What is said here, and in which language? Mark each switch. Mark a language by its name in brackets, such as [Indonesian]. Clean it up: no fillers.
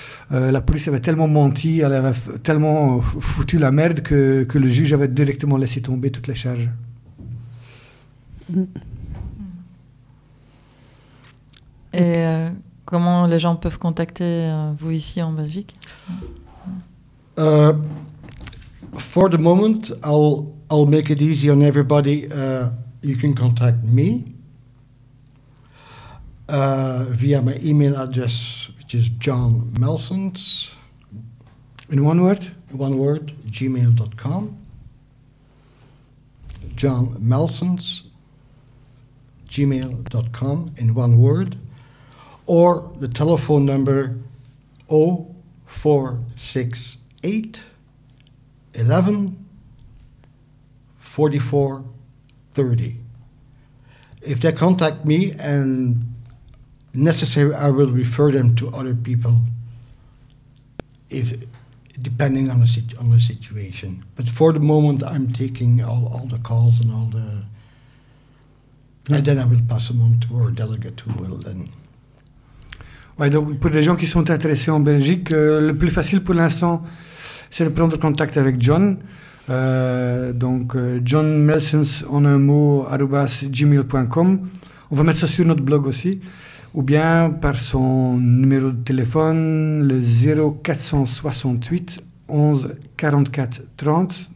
[French] La police avait tellement menti, elle avait tellement foutu la merde que le juge avait directement laissé tomber toutes les charges. Et comment les gens peuvent contacter vous ici en Belgique? [English] For the moment, I'll make it easy on everybody. You can contact me via my email address, which is John Melsons. In one word? One word, gmail.com. John Melsons, gmail.com, in one word. Or the telephone number 0468 11 44 30. If they contact me and necessary, I will refer them to other people, if depending on the situation. But for the moment, I'm taking all the calls and all the... And then I will pass them on to our delegate who will then... [French] Ouais, donc pour les gens qui sont intéressés en Belgique, le plus facile pour l'instant, c'est de prendre contact avec John. Donc John Melsons en un mot @gmail.com. On va mettre ça sur notre blog aussi, ou bien par son numéro de téléphone, le 0468 11 44 30.